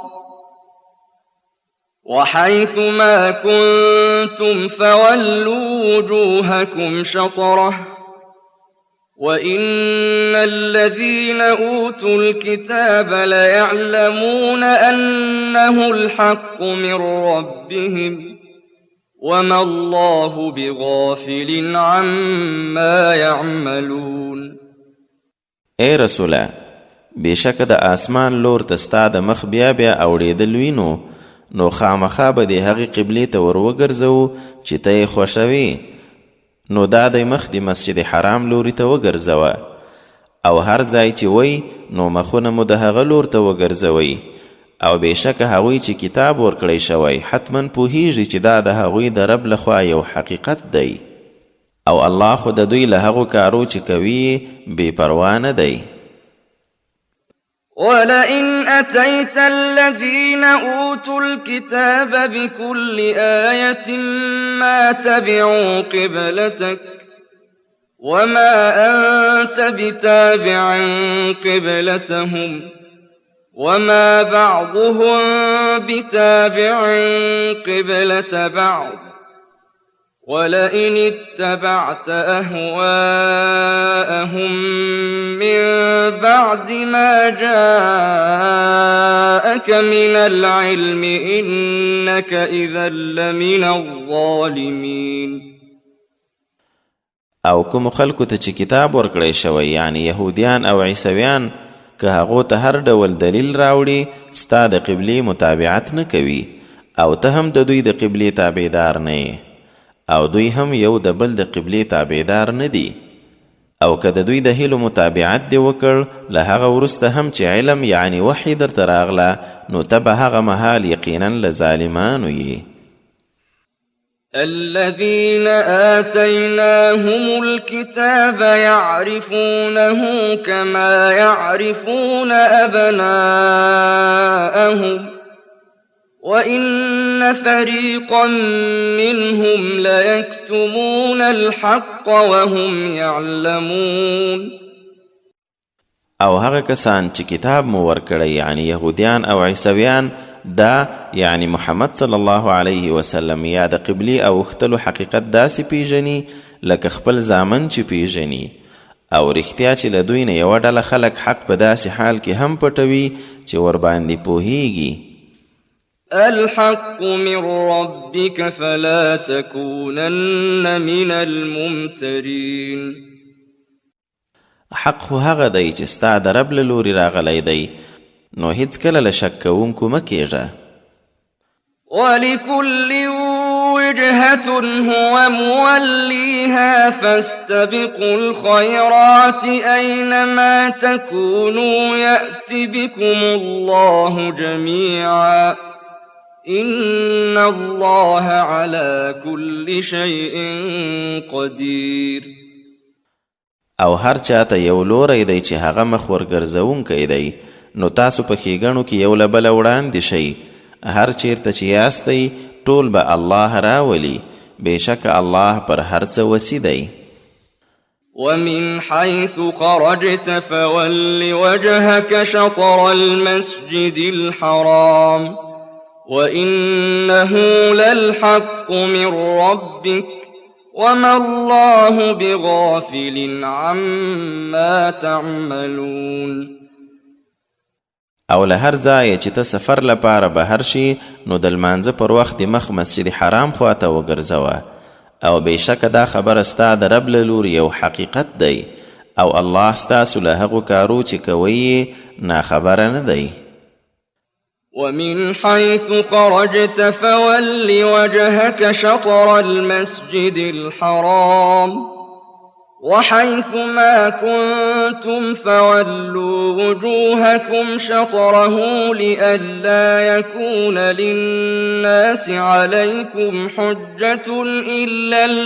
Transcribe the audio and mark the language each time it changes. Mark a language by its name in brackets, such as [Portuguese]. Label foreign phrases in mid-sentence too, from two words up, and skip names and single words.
[Arabic] وحيث ما كنتم فولوا وجوهكم شطره وإن الذين أوتوا الكتاب ليعلمون أنه الحق من ربهم وما الله بغافل عما يعملون. [Pashto] ای رسوله بېشکه د آسمان لور ته ستا د مخ بیا بیا اوړېدل وینو نو خامخا به د هغې قبلې ته ور وګرځوو چې ته یې خوښوې، نو دا دی مخ د مسجد حرام لوري ته وګرځوه، او هر ځای چې وی نو مخونه مو د هغه لور ته وګرځوئ، او بېشکه هغوی چې کتاب ورکړی شوی حتما پوهیږي چې دا د هغوی د رب لخوا یو حقیقت دی، او الله خو د دوی له هغو کارو چې کوي بې پروا نه دی. [Arabic] ولئن أتيت الذين أوتوا الكتاب بكل آية ما تبعوا قبلتك وما أنت بتابع قبلتهم وما بعضهم بتابع قبلة بعض ولئن اتبعت أهواءهم من بعد ما جاءك من العلم إنك إذا لمن الظالمين. [Pashto] او کوم خلکو ته چې کتاب ورکړی شوی یعنی یهودیان او عیسویان که هغو ته هر ډول دلیل راوړي ستا د قبلې متابعت نه کوي، او ته هم د دوی د قبلې تابعدار نه یې، او دوی هم یو د بل د قبلې تابعدار نه دي، او که د دوی د هیلو متابعت دې وکړ له هغه وروسته هم چې علم یعنی وحی درته راغله نو ته به هغه مهال یقینا له ظالمانو یې. [Arabic] الذين آتيناهم الكتاب يعرفونه كما يعرفون أبناءهم وإن فريقا منهم ليكتمون الحق وهم يعلمون. [Pashto] او هغه کسان چې کتاب مو ورکړی یعنی یهودیان او عیسویان دا یعنی محمد [Arabic] صلی الله علیه وسلم [Pashto] یا د قبلی او اختلو حقیقت داسې پیژني لکه خپل زامن چې پیژني او رښتیا چې له دوی نه یوه ډله خلک حق په داسې حال کې هم پټوي چې ورباندې پوهیږي. [Arabic] الحق من ربك فلا تكونن من الممترين. [Pashto] حق خو هغه دی چې ستا د رب له لورې راغلی دی نو هیڅکله له شک کوونکو مه کیږه. [Arabic] ولكل وجهة هو موليها فاستبقوا الخيرات أينما تكونوا يأت بكم الله جميعا إن الله على كل شيء قدير. [Pashto] او هر چاته یو لوری دی چې هغه مخ ورګرځونکی دی نو تاسو په ښېګڼو کې یو له بله وړاندې شئ. هر چیرته چې یاستئ ټول به الله راولي. بېشکه الله پر هر څه وسي دی. [Arabic] ومن حيث خرجت فول وجهك شطر المسجد الحرام وإنه للحق من ربك وما الله بغافل عما تعملون. [Pashto] او له هر ځایه چې ته سفر لپاره بهر شي نو د لمانځه پر وخت د مخ مسجد حرام خواته وګرځوه او بېشکه دا خبره ستا د رب له لورې یو حقیقت دی او الله ستاسو له هغو کارو چې کوئ ناخبره نه دی. [Arabic] ومن حيث خرجت فول وجهك شطر المسجد الحرام وحيث ما كنتم فولوا وجوهكم شطره لئلا يكون للناس عليكم حجة إلا